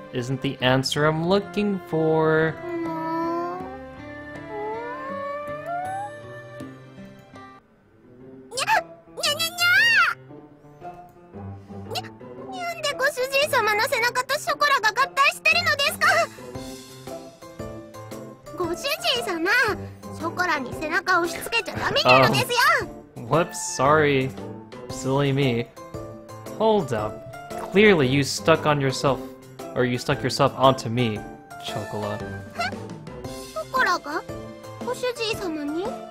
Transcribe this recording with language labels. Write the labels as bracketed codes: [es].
[en] Isn't the answer I'm looking for. [ja] なんでご主人様の背中とショコラが合体してるのですか。ご主人様、ショコラに背中を押し付けちゃダメなのですよ。 [en] Whoops, sorry. Silly me. Hold up. Clearly you stuck yourself onto me, Chocola. [ja] ショコラがご主人様に。